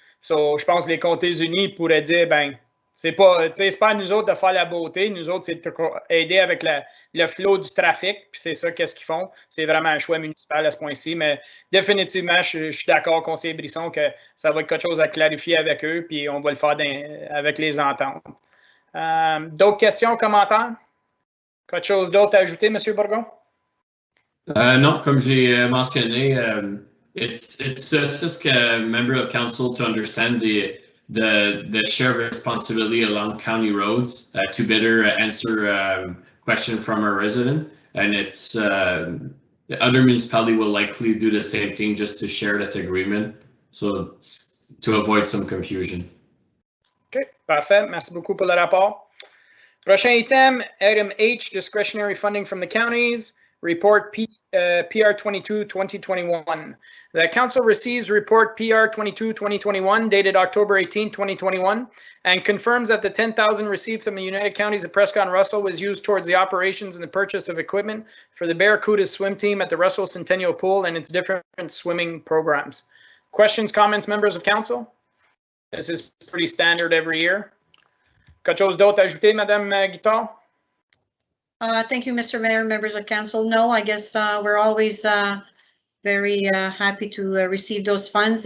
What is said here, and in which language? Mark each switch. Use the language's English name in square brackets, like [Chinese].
[French] So, je pense que les comtés unis pourraient dire, ben, c'est pas à nous autres de faire la beauté, nous autres, c'est aider avec le flot du trafic, puis c'est ça qu'est-ce qu'ils font. C'est vraiment un choix municipal à ce point-ci, mais définitivement, je suis d'accord, conseiller Brisson, que ça va être quelque chose à clarifier avec eux, puis on va le faire avec les ententes. D'autres questions, commentaires? Quelque chose d'autre à ajouter, M. Bourgon? Non, comme j'ai mentionné, [English] it's assist a member of council to understand the shared responsibility along county roads to better answer question from a resident, and it's the other municipality will likely do the same thing just to share that agreement, so to avoid some confusion. [French] OK, parfait. Merci beaucoup pour le rapport. Prochain item, [English] item H, discretionary funding from the counties. Report PR 22 2021. The council receives report PR 22 2021 dated October 18, 2021 and confirms that the $10,000 received from the United Counties of Prescott and Russell was used towards the operations and the purchase of equipment for the Barracuda swim team at the Russell Centennial Pool and its different swimming programs. Questions, comments, members of council? This is pretty standard every year. [French] Quelque chose d'autre à ajouter, Madame Guittard? [English] Thank you, Mr. Mayor, members of council. No, I guess we're always very happy to receive those funds.